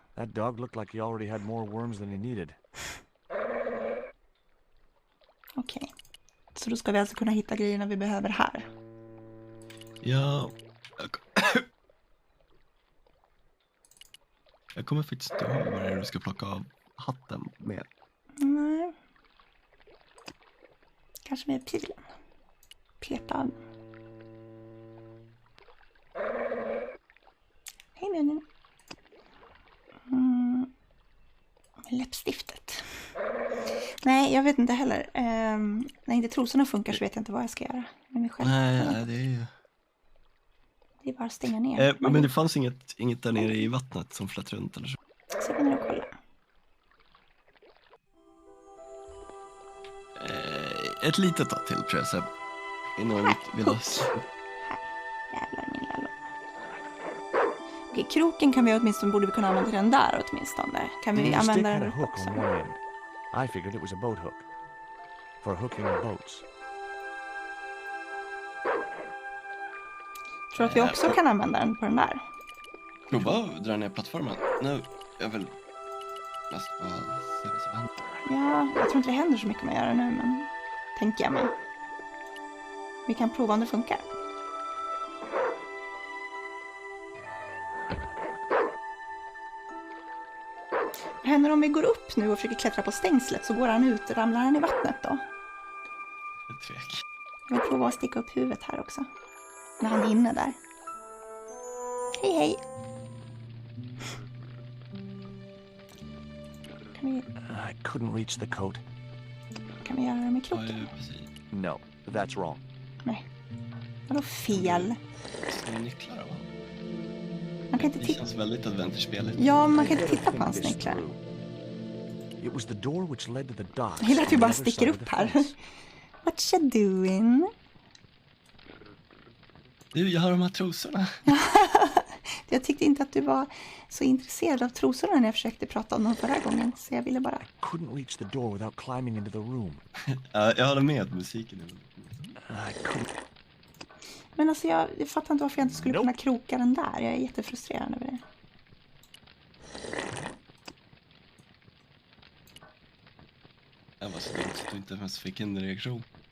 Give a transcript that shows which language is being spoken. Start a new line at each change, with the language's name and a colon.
English: That dog looked like he already had more worms than he needed.
Swedish: Okej. Så då ska vi alltså kunna hitta grejerna vi behöver här. Ja. Jag kommer faktiskt inte ihåg vad det är du ska plocka av hatten med. Nej. Kanske med pilen. Peta. Hej nu. Läppstiftet. Nej, jag vet inte heller. När inte trosorna funkar så vet jag inte vad jag ska göra med mig själv. Nej, det är ju... Det är bara att stänga ner. Men det fanns inget där nere i vattnet som flöt runt eller så. Så jag går ner och kollar. Ett litet tag till tror jag så innan vi vill ha... Jävlar min lalla. Okej, kroken kan vi åtminstone, borde vi kunna använda den där åtminstone. Kan vi använda den upp också?
English: I figured it was a boat hook for hooking boats.
Swedish: Tror att vi också kan använda den på den där? Prova att dra ner plattformen. Nu, jag vill mest bara se vad som händer. Ja, jag tror inte det händer så mycket med att göra nu, men tänker jag mig. Vi kan prova om det funkar. Vad händer om vi går upp nu och försöker klättra på stängslet, så går han ut och ramlar han i vattnet då? Tvek. Jag vill prova att sticka upp huvudet här också. När han är inne där. Hej hej!
English: I couldn't reach the coat.
Swedish: Kan vi göra det med kroken?
English: No, that's wrong.
Swedish: Nej. Vadå fel? Det är nycklar va? Man kan inte det känns väldigt adventurespeligt. Ja, man kan inte titta på hans nycklar.
English: It was the door which led to the docks.
Swedish: Jag gillar att vi bara sticker upp här.
English: What you doing?
Swedish: Du, jag har de här trosorna. Jag tyckte inte att du var så intresserad av trosorna när jag försökte prata om dem förra gången. Så jag ville bara...
English: I couldn't reach the door without climbing into the room.
Swedish: Jag håller med musiken. Men alltså jag fattar inte varför jag inte skulle kunna kroka den där. Jag är jättefrustrerad över det. Jag var så dumt att du inte ens fick en reaktion.